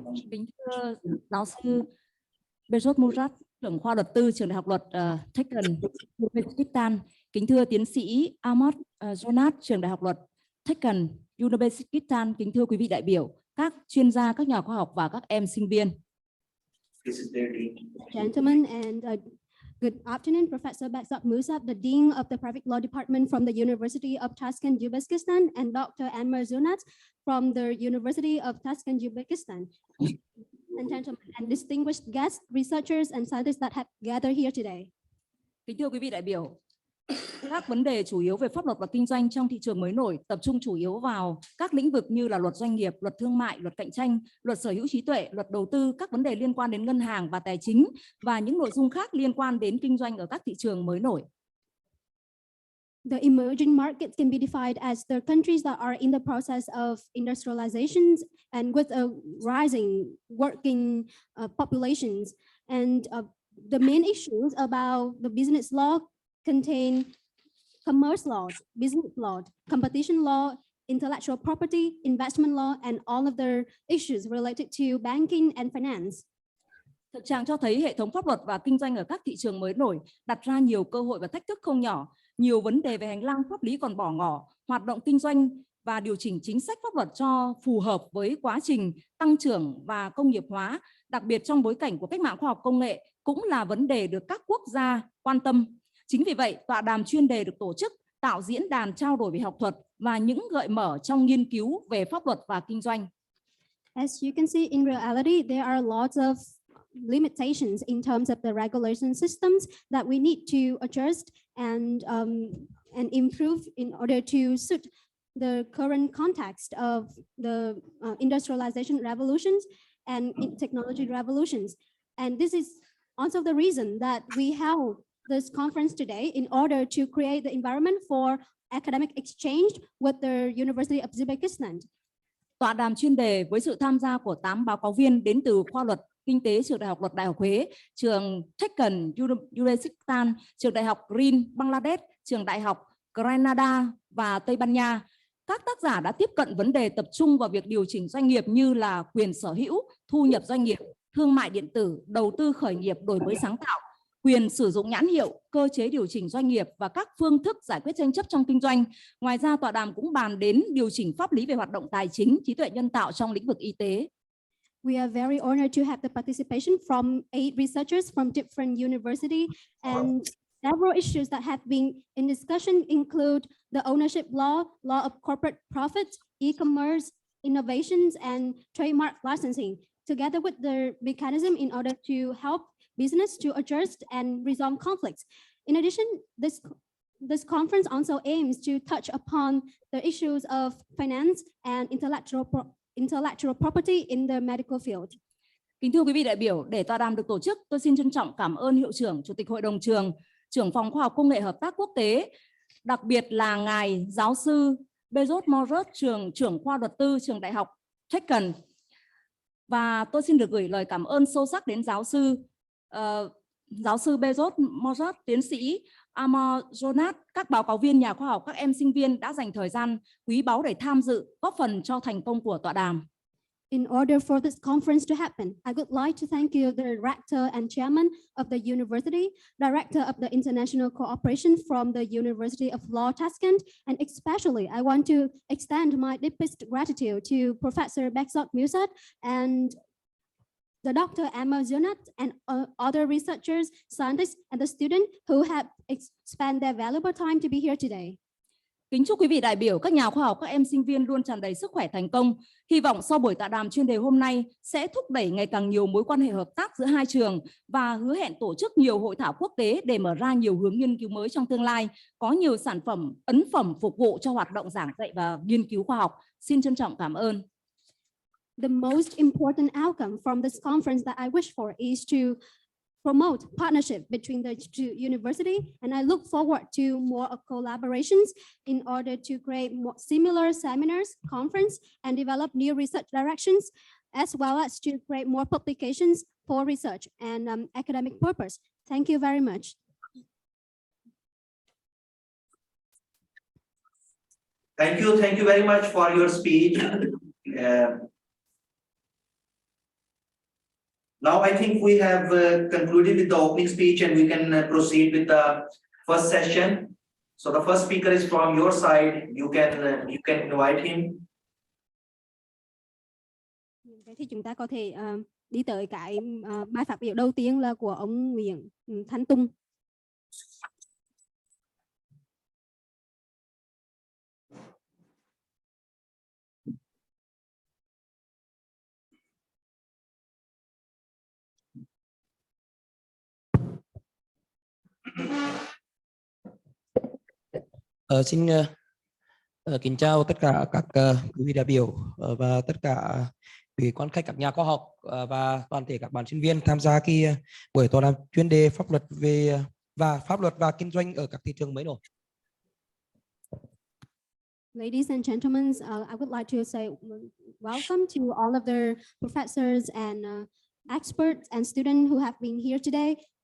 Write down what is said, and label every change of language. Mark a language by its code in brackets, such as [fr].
[vi] Kính thưa giáo sư Behzod Murad, trưởng khoa luật tư trường Đại học Luật Tashkent, Uzbekistan. Kính thưa tiến sĩ Ahmad Jonat, trường Đại học Luật Tashkent, Uzbekistan. Kính thưa quý vị đại biểu, các chuyên gia, các nhà khoa học và các em sinh viên. [en] Gentlemen, and good afternoon, Professor Behzod Musab, the Dean of the Private Law Department from the University of Tashkent, Uzbekistan, and Dr. Anmer Zunat from the University of Tashkent, Uzbekistan. And gentlemen, and distinguished guests, researchers, and scientists that have gathered here today. [vi] Kính thưa quý vị đại biểu, các vấn đề chủ yếu về pháp luật và kinh doanh trong thị trường mới nổi tập trung chủ yếu vào các lĩnh vực như là luật doanh nghiệp, luật thương mại, luật cạnh tranh, luật sở hữu trí tuệ, luật đầu tư, các vấn đề liên quan đến ngân hàng và tài chính và những nội dung khác liên quan đến kinh doanh ở các thị trường mới nổi. [en] The emerging markets can be defined as the countries that are in the process of industrialization and with a rising working populations. And the main issues about the business law contain commerce laws, business law, competition law, intellectual property, investment law, and all of the issues related to banking and finance. [vi] Thực trạng cho thấy hệ thống pháp luật và kinh doanh ở các thị trường mới nổi đặt ra nhiều cơ hội và thách thức không nhỏ. Nhiều vấn đề về hành lang pháp lý còn bỏ ngỏ, hoạt động kinh doanh và điều chỉnh chính sách pháp luật cho phù hợp với quá trình tăng trưởng và công nghiệp hóa, đặc biệt trong bối cảnh của cách mạng khoa học công nghệ, cũng là vấn đề được các quốc gia quan tâm. Chính vì vậy, tọa đàm chuyên đề được tổ chức tạo diễn đàn trao đổi về học thuật và những gợi mở trong nghiên cứu về pháp luật và kinh doanh. [en] As you can see, in reality, there are lots of limitations in terms of the regulation systems that we need to adjust and improve in order to suit the current context of the industrialization revolutions and technology revolutions. And this is also the reason that we held this conference today in order to create the environment for academic exchange with the University of Uzbekistan. [vi] Tọa đàm chuyên đề với sự tham gia của 8 báo cáo viên đến từ khoa luật kinh tế trường Đại học Luật Đại học Huế, trường Tashkent, Uzbekistan, trường Đại học Green, Bangladesh, trường Đại học Grenada và Tây Ban Nha. Các tác giả đã tiếp cận vấn đề tập trung vào việc điều chỉnh doanh nghiệp như là quyền sở hữu, thu nhập doanh nghiệp, thương mại điện tử, đầu tư khởi nghiệp, đổi mới sáng tạo, quyền sử dụng nhãn hiệu, cơ chế điều chỉnh doanh nghiệp và các phương thức giải quyết tranh chấp trong kinh doanh. Ngoài ra, tọa đàm cũng bàn đến điều chỉnh pháp lý về hoạt động tài chính, trí tuệ nhân tạo trong lĩnh vực y tế. [en] We are very honored to have the participation from 8 researchers from different universities, and several issues that have been in discussion include the ownership law, law of corporate profits, e-commerce, innovations, and trademark licensing, together with the mechanism in order to help business to adjust and resolve conflicts. In addition, this conference also aims to touch upon the issues of finance and intellectual property in the medical field. [vi] Kính thưa quý vị đại biểu, để tọa đàm được tổ chức, tôi xin trân trọng cảm ơn Hiệu trưởng, Chủ tịch Hội đồng trường, trưởng phòng khoa học công nghệ hợp tác quốc tế, đặc biệt là ngài giáo sư Behzod Murad, trưởng khoa luật tư trường Đại học Tashkent. Và tôi xin được gửi lời cảm ơn sâu sắc đến giáo sư Behzod Murad, tiến sĩ Ahmad Jonat, các báo cáo viên, nhà khoa học, các em sinh viên đã dành thời gian quý báu để tham dự, góp phần cho thành công của tọa đàm. [en] In order for this conference to happen, I would like to thank you, the rector and chairman of the university, director of the international cooperation from the University of Law Tashkent, and especially I want to extend my deepest gratitude to Professor Behzod Musab and the Dr. Anmer Zunat and other researchers, scientists, and the students who have spent their valuable time to be here today. [vi] Kính chúc quý vị đại biểu, các nhà khoa học, các em sinh viên luôn tràn đầy sức khỏe, thành công. Hy vọng sau buổi tọa đàm chuyên đề hôm nay sẽ thúc đẩy ngày càng nhiều mối quan hệ hợp tác giữa hai trường và hứa hẹn tổ chức nhiều hội thảo quốc tế để mở ra nhiều hướng nghiên cứu mới trong tương lai, có nhiều sản phẩm, ấn phẩm phục vụ cho hoạt động giảng dạy và nghiên cứu khoa học. Xin trân trọng cảm ơn. [en] The most important outcome from this conference that I wish for is to promote partnership between the two universities, and I look forward to more collaborations in order to create more similar seminars, conference, and develop new research directions, as well as to create more publications for research and academic purpose. Thank you very much. Thank you very much for your speech. Now I think we have concluded with the opening speech and we can proceed with the first session. So the first speaker is from your side. You can invite him. [vi] Vậy thì chúng ta có thể đi tới cái bài phát biểu đầu tiên là của ông Nguyễn Thanh Tùng. Xin kính chào tất cả các quý vị đại biểu và tất cả quý quan khách, các nhà khoa học và toàn thể các bạn sinh viên tham gia buổi tọa đàm chuyên đề pháp luật và kinh doanh ở các thị trường mới nổi. [en] Ladies and gentlemen, I would like to say welcome to all of the professors and experts and students who have been here today.